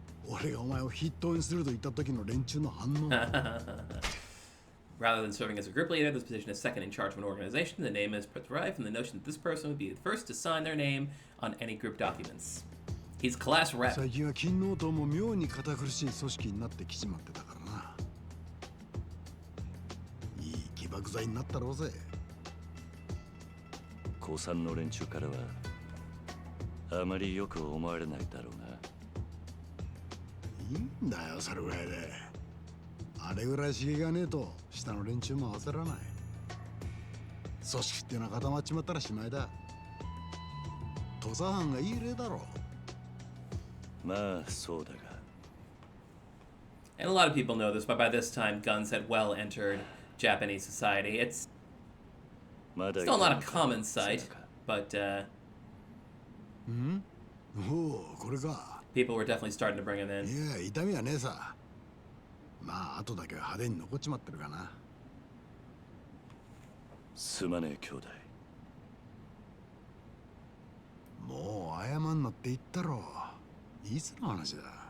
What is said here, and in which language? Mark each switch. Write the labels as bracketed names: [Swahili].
[Japanese] 俺がお前を筆頭にすると言った時の連中の反応。 [English] Rather than serving as a group leader, this position is second in charge of an organization. The name is derived from the notion that this person would be the first to sign their name on any group documents. He's class rep. [Japanese] 最近は金納党も妙に堅苦しい組織になってきちまってたからな。いい起爆剤になったろうぜ。古参の連中からはあまりよく思われないだろうな。いいんだよ、それぐらいで。あれぐらい刺激がねえと下の連中も焦らない。組織ってのは固まっちまったらしまいだ。土佐藩がいい例だろ。まあそうだが。 [English] And a lot of people know this, but by this time, guns had well entered Japanese society. It's [Japanese] まだ [English] still not a common sight, but [Japanese] おお、これか。 [English] people were definitely starting to bring him in. [Japanese] いや、痛みはねえさ。まあ、後だけは派手に残っちまってるかな。すまねえ兄弟。もう謝んなって言ったろ。いつの話だ。